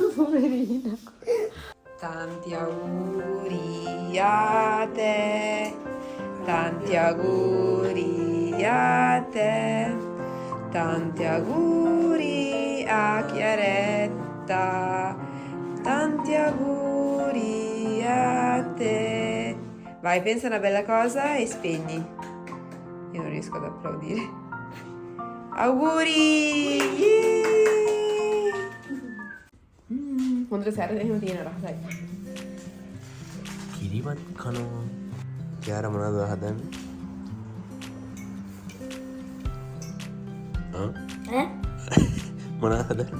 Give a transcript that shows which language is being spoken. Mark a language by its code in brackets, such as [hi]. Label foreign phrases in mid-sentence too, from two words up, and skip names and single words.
[it] Tanti auguri a te, tanti auguri a te, tanti auguri a Chiaretta, tanti auguri a te. Vai, pensa una bella cosa e spegni. Io non riesco ad applaudire. Auguri! [si] හොඳට සැර දෙහිම තියෙන රහසයි. කිරිවත් කනවා. කියාර මොනවද හදන්නේ? ඈ? මොනවද හදන්නේ?